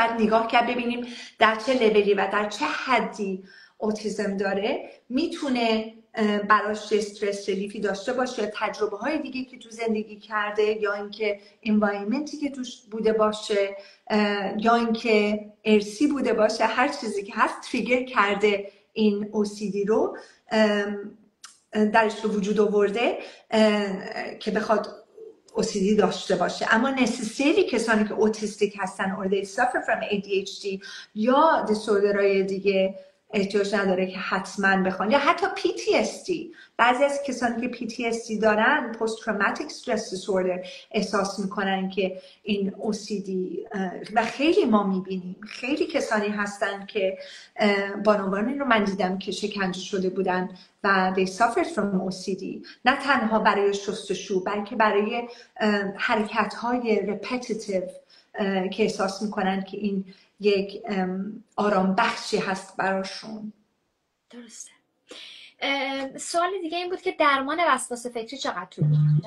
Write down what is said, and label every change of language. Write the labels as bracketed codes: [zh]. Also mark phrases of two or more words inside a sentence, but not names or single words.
[fa] باید نگاه کرد ببینیم در چه لولی و در چه حدی اوتیسم داره، میتونه براش [en] stress relief [fa] داشته باشه، تجربه های دیگه که تو زندگی کرده، یا اینکه انوایرمنتی که توش بوده باشه، یا اینکه ارسی بوده باشه، هر چیزی که هست تریگر کرده این OCD رو درش به وجود آورده که بخواد OCD داشته باشه. اما necessarily کسانی که اوتیستیک هستن [en] or they suffer from ADHD [fa] یا دیسوردرهای دیگه احتیاج نداره که حتما بخوان، یا حتی PTSD. بعضی از کسانی که PTSD دارن [en] post traumatic stress disorder [fa] احساس میکنن که این OCD و خیلی ما میبینیم خیلی کسانی هستن که بانوانی رو من دیدم که شکنجه شده بودن و [en] they suffered from OCD، [fa] نه تنها برای شستشو بلکه برای حرکت‌های repetitive که احساس میکنن که این یک آرام بخشی هست براشون. درسته. سوال دیگه این بود که درمان وسواس فکری چقدر طول می‌کشه؟